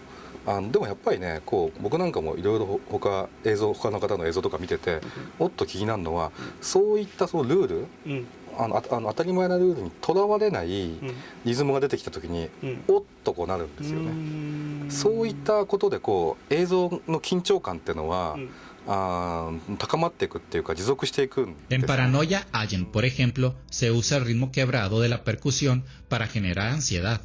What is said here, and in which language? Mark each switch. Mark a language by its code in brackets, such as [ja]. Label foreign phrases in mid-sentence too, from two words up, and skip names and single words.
[ja] でもやっぱりねこう僕なんかもいろいろ他の方の映像とか見ててもっと気になるのはそういったそのルール、 当たり前なルールにとらわれないリズムが出てきた時に、おっとこうなるんですよね。そういったことでこう映像の緊張感っていうのは、高まっていくっていうか持続していくんです。 [es] En Paranoia Allen, por ejemplo, se usa el ritmo quebrado de la percusión para generar ansiedad.